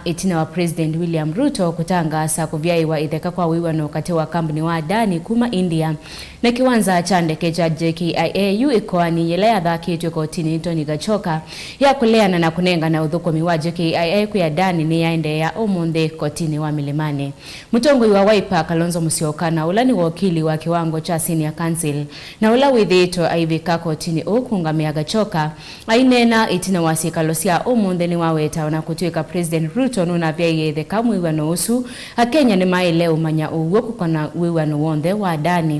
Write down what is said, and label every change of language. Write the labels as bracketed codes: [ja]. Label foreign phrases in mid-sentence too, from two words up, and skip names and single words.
[kam] itina wa President William Ruto kutangasa kuvyaiwa itheka kwa wiwano kati wa kampuni wa Adani kuma India na kiwanza cha ndege cha JKIA ikoani yele yathakitwe kotini Tony Gachoka ya kuleana na kunenga na uthukumi wa JKIA kuya Adani ni yaende ya umunthe kotini wa Milimani. Mutongoi wa Wiper Kalonzo Musyoka na ula ni wakili wa kiwango cha [en] Senior Council [kam] na ula withito aivika kotini ukungamia Gachoka ainena itina wa sikalosia umunthe ni waweta na kutuika President Ruto nuna vya itheka mwiwano usu akenya ni maile umanya uwo kukona wiwano wonde wa Adani.